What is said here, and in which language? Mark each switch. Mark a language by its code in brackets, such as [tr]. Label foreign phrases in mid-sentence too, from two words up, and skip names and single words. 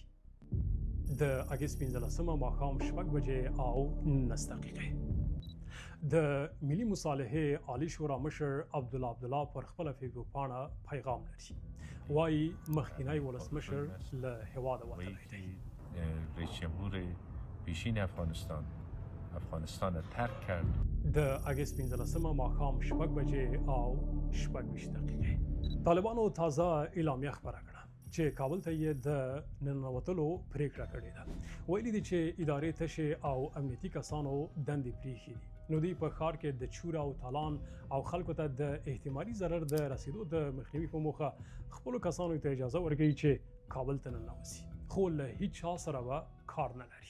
[ps] د اګست 15مه ماښام 6:19 د ملي مصالحې عالی شورا مشر عبدالله پر خپله فیسبوک پاڼه پیغام لري. وایي مخکینی ولسمشر له هېواده وتلی دی. [fa] رئیس جمهور پیشین افغانستان را ترک کرد. [ps] د اګست 15مه ماښام 6:20 طالبانو تازه اعلامیه خپره کړه چې کابل ته یې د ننوتلو پریکړه کړې ده. ویلي دي چې ادارې تشې او امنیتي کسانو دندې پرېښي دي، نو دوی په ښار کې د چور او تالان او خلکو ته د احتمالي ضرر د رسیدو د مخنیوي په موخه خپلو کسانو ته اجازه ورکوي چې کابل ته ننوځي، خو له هیڅ چا سره به کار نه لري.